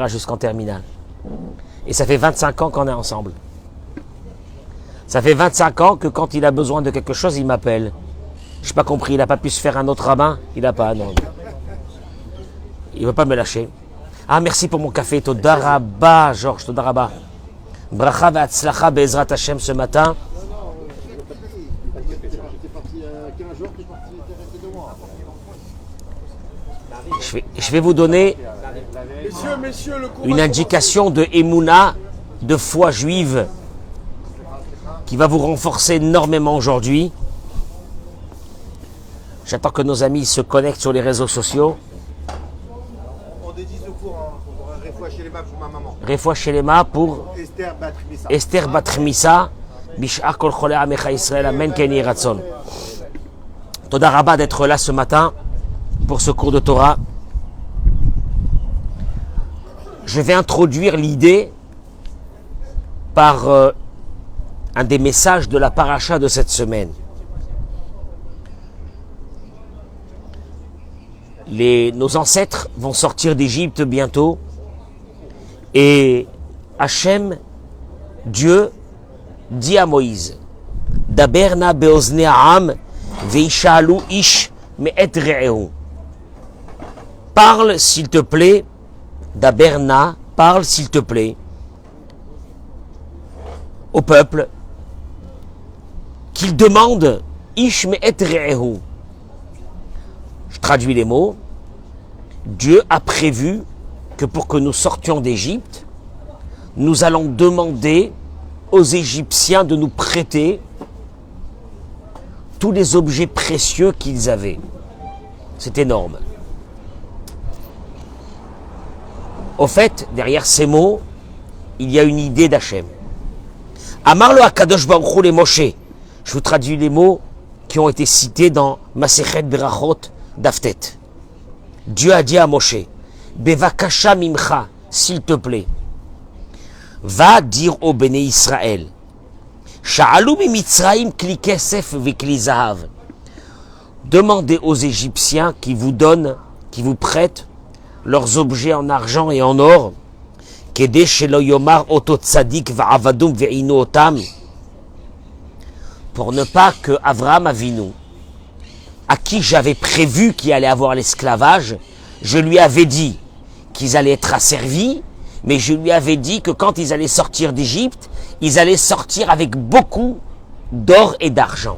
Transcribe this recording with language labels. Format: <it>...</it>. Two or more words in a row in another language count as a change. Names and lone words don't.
<fr>jusqu'en terminale. Et ça fait 25 ans qu'on est ensemble. Ça fait 25 ans que quand il a besoin de quelque chose, il m'appelle. Je n'ai pas compris, il n'a pas pu se faire un autre rabbin. Il n'a pas, non. Il ne veut pas me lâcher. Ah, merci pour mon café.</fr> <he>תודה רבה, Georges, תודה רבה. ברכה והצלחה בעזרת השם</he> <fr>ce matin. Je vais vous donner une indication de Emouna, de foi juive, qui va vous renforcer énormément aujourd'hui. J'attends que nos amis se connectent sur les réseaux sociaux. On dédie ce cours pour</fr> <he>רפואה שלמה</he> <fr>pour ma maman.</fr> <he>רפואה שלמה</he> <fr>pour Esther Batrimissa.</fr> <he>בשאר כל חולי עמך ישראל. אמן כן יהי רצון. תודה רבה</he> <fr>d'être là ce matin pour ce cours de Torah. Je vais introduire l'idée par un des messages de la paracha de cette semaine. Nos ancêtres vont sortir d'Égypte bientôt et Hachem, Dieu, dit à Moïse,</fr> <he>דבר נא באזני העם וישאלו איש מאת רעהו.</he> <fr>Parle s'il te plaît, Daberna, parle s'il te plaît au peuple qu'il demande</fr> <he>איש מאת רעהו.</he> <fr>Je traduis les mots. Dieu a prévu que pour que nous sortions d'Égypte, nous allons demander aux Égyptiens de nous prêter tous les objets précieux qu'ils avaient. C'est énorme. Au fait, derrière ces mots, il y a une idée d'Hachem.</fr> <he>אמר לו הקדוש ברוך הוא למשה.</he> <fr>Je vous traduis les mots qui ont été cités dans Masechet Berachot d'Aftet. Dieu a dit à Moshe,</fr> <he>בבקשה ממך,</he> <fr>s'il te plaît, va dire au Béné Israël,</fr> <he>שאלו ממצרים כלי כסף וכלי זהב.</he> <fr>Demandez aux Égyptiens qui vous donnent, qui vous prêtent leurs objets en argent et en or,</fr> <he>כדי שלא יאמר אותו צדיק ועבדום וענו אותם,</he> <fr>pour ne pas que Avraham Avinu, à qui j'avais prévu qu'il allait avoir l'esclavage, je lui avais dit qu'ils allaient être asservis, mais je lui avais dit que quand ils allaient sortir d'Égypte, ils allaient sortir avec beaucoup d'or et d'argent.</fr>